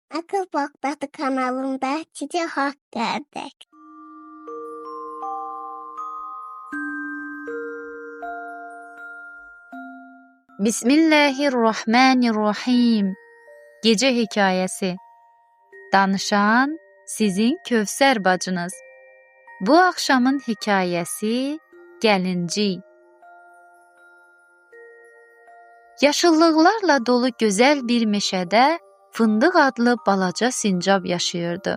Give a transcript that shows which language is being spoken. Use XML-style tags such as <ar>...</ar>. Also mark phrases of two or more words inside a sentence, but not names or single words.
<tr>Akıl Bakdadı kanalında size hoş geldik.</tr> <ar>بسم الله الرحمن الرحيم.</ar> <tr>Gece hikayesi.</tr> <az>Danışan sizin Kövsər bacınız. Bu axşamın hikayəsi Gəlincik. Yaşıllıqlarla dolu gözəl bir meşədə Fındıq adlı balaca sincab yaşayırdı.</az>